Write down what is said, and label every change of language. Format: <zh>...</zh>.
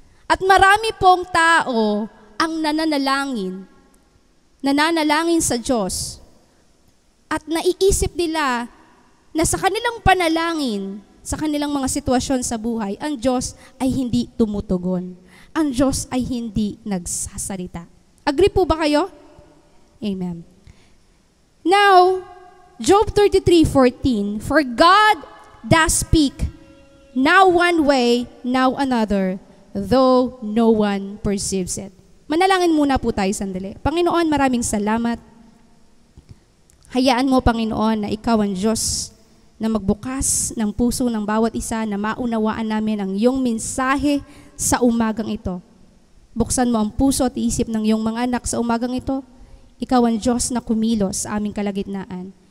<tl>At marami pong tao ang nananalangin sa Diyos. At naiisip nila na sa kanilang panalangin, sa kanilang mga sitwasyon sa buhay, ang Diyos ay hindi tumutugon. Ang Diyos ay hindi nagsasalita. Agree po ba kayo? Amen.</tl> <en>Now, Job 33:14, for God does speak, now one way, now another, though no one perceives it.</en> <tl>Manalangin muna po tayo sandali. Panginoon, maraming salamat. Hayaan mo, Panginoon, na Ikaw ang Diyos na magbukas ng puso ng bawat isa na maunawaan namin ang iyong mensahe sa umagang ito. Buksan mo ang puso at isip ng iyong mga anak sa umagang ito. Ikaw ang Diyos na kumilos sa aming kalagitnaan.</tl>